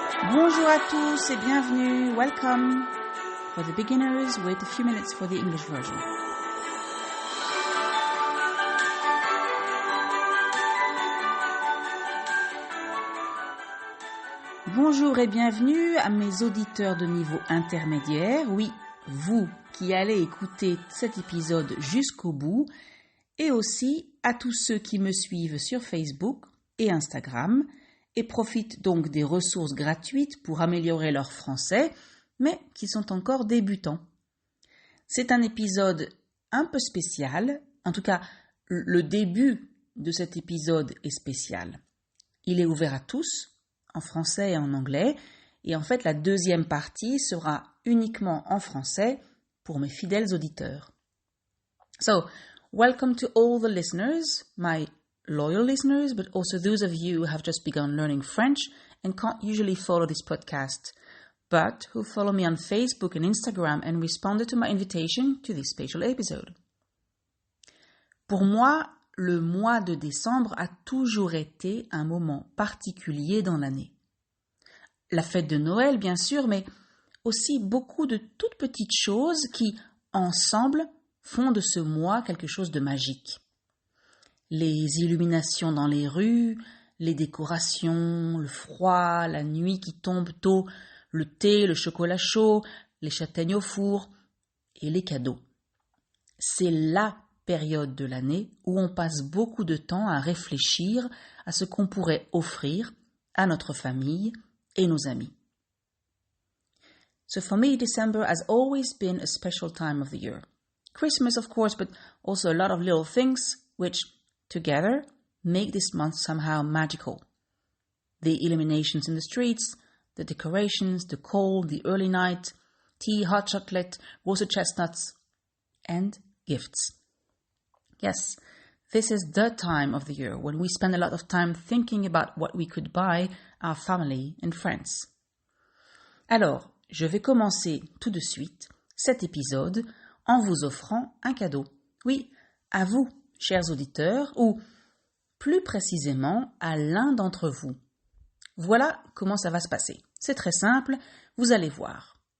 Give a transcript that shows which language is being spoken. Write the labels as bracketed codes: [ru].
[fr] Bonjour à tous et bienvenue. [en] Welcome for the beginners with a few minutes for the English version. [fr] Bonjour et bienvenue à mes auditeurs de niveau intermédiaire. Oui, vous qui allez écouter cet épisode jusqu'au bout et aussi à tous ceux qui me suivent sur Facebook et Instagram et profitent donc des ressources gratuites pour améliorer leur français, mais qui sont encore débutants. C'est un épisode un peu spécial, en tout cas le début de cet épisode est spécial. Il est ouvert à tous, en français et en anglais, et en fait la deuxième partie sera uniquement en français pour mes fidèles auditeurs. [en] So, welcome to all the listeners, my loyal listeners, but also those of you who have just begun learning French and can't usually follow this podcast, but who follow me on Facebook and Instagram and responded to my invitation to this special episode. [fr] Pour moi, le mois de décembre a toujours été un moment particulier dans l'année. La fête de Noël, bien sûr, mais aussi beaucoup de toutes petites choses qui, ensemble, font de ce mois quelque chose de magique. Les illuminations dans les rues, les décorations, le froid, la nuit qui tombe tôt, le thé, le chocolat chaud, les châtaignes au four et les cadeaux. C'est la période de l'année où on passe beaucoup de temps à réfléchir à ce qu'on pourrait offrir à notre famille et nos amis. [en] So for me, December has always been a special time of the year. Christmas, of course, but also a lot of little things which together make this month somehow magical. The illuminations in the streets, the decorations, the cold, the early night, tea, hot chocolate, roasted chestnuts, and gifts. Yes, this is the time of the year when we spend a lot of time thinking about what we could buy our family and friends. [fr] Alors, je vais commencer tout de suite cet épisode en vous offrant un cadeau. Oui, à vous, chers auditeurs, ou plus précisément à l'un d'entre vous. Voilà comment ça va se passer. C'est très simple, vous allez voir.